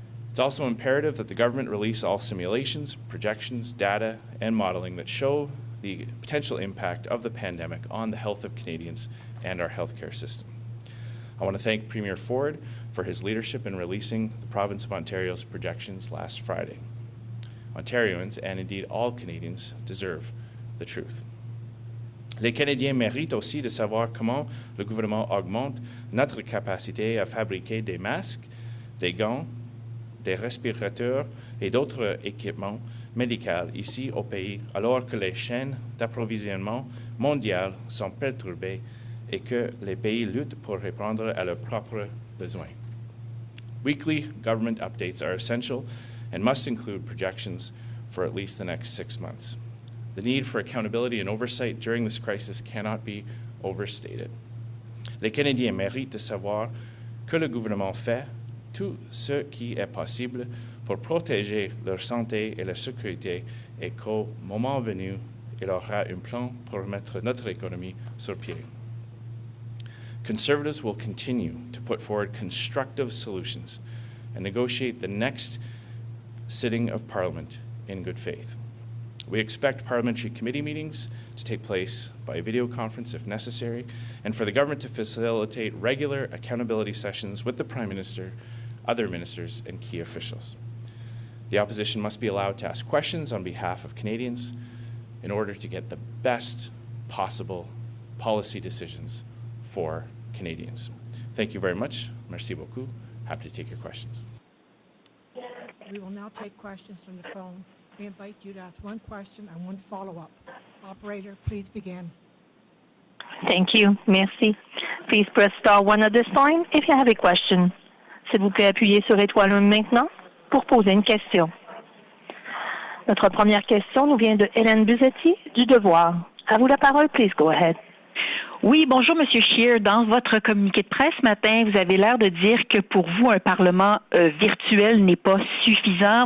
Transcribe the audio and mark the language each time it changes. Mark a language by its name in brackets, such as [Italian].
[English] It's also imperative that the government release all simulations, projections, data, and modeling that show the potential impact of the pandemic on the health of Canadians and our healthcare system. I want to thank Premier Ford for his leadership in releasing the province of Ontario's projections last Friday. Ontarians, and indeed all Canadians, deserve the truth. [French] Les Canadiens méritent aussi de savoir comment le gouvernement augmente notre capacité à fabriquer des masques, des gants, des respirateurs et d'autres équipements médicaux ici au pays, alors que les chaînes d'approvisionnement mondiales sont perturbées et que les pays luttent pour répondre à leurs propres besoins. [English] Weekly government updates are essential and must include projections for at least the next 6 months. The need for accountability and oversight during this crisis cannot be overstated. [French] Les Canadiens méritent de savoir que le gouvernement fait tout ce qui est possible pour protéger leur santé et leur sécurité et qu'au moment venu, il aura un plan pour mettre notre économie sur pied. [English] Conservatives will continue to put forward constructive solutions and negotiate the next sitting of Parliament in good faith. We expect parliamentary committee meetings to take place by video conference if necessary, and for the government to facilitate regular accountability sessions with the Prime Minister, other ministers, and key officials. The opposition must be allowed to ask questions on behalf of Canadians in order to get the best possible policy decisions for Canadians. Thank you very much. [French] Merci beaucoup. [English] Happy to take your questions. We will now take questions from the phone. We invite you to ask one question and one follow-up. Operator, please begin. Thank you. [French] Merci. [English] Please press star 1 at this time if you have a question. [French] S'il vous plaît, appuyez sur étoile 1 maintenant pour poser une question. Notre première question nous vient de Hélène Buzetti du Devoir. À vous la parole, [English] please go ahead. [French] Oui, bonjour, Monsieur Scheer. Dans votre communiqué de presse ce matin, vous avez l'air de dire que pour vous, un Parlement virtuel n'est pas suffisant.